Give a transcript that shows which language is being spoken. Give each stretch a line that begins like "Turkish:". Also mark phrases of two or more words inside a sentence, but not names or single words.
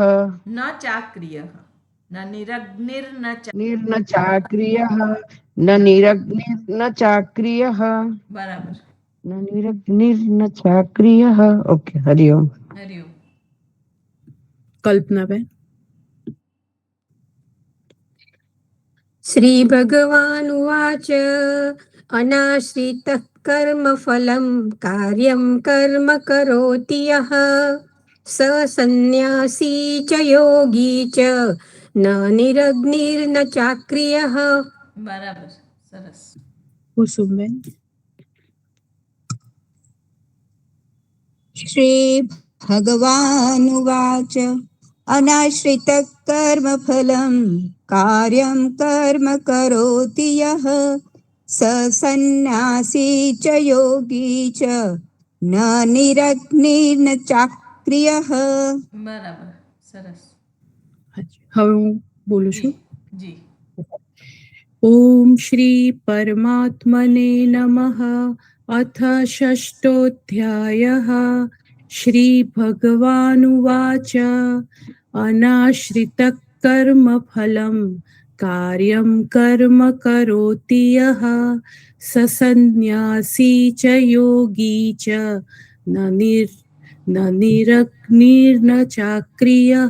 Sanskrit: ન ચાક્રિયઃ ન નિરગ્નિર્ન નિર્ન ચાક્રિયઃ ન નિરગ્નિર્ન ચાક્રિયઃ
Gujarati: બરાબર.
Sanskrit: ન નિરગ્નિર્ન ચાક્રિયઃ. ઓકે. હરિઓમ.
Gujarati: હરિઓમ. કલ્પનાબેન.
Sanskrit: श्रीभगवानुवाच अनाश्रितः कर्मफलं कार्यं कर्म करोति यः स संन्यासी च योगी च न निरग्निर्न चाक्रियः.
Gujarati: બરાબર. સરસ. કુસુમબેન.
Sanskrit: श्रीभगवानुवाच अनाश्रितः कर्मफलं कार्यं कर्म करोति यः स सन्न्यासी च योगी च न निरग्निर्न चाक्रियः.
Gujarati: બરાબર. સરસ. હવે હું બોલું છું. જી.
Sanskrit: ઓમ શ્રી પરમાત્મને નમઃ. અથ ષષ્ઠોऽધ્યાયः. શ્રી ભગવાનુવાચ અનાશ્રિતઃ કર્મફलं કાર્યં કર્મ કરોતિ યઃ સ સંન્યાસી ચ યોગી ચ ન નિરગ્નિર્ન ચાક્રિયઃ.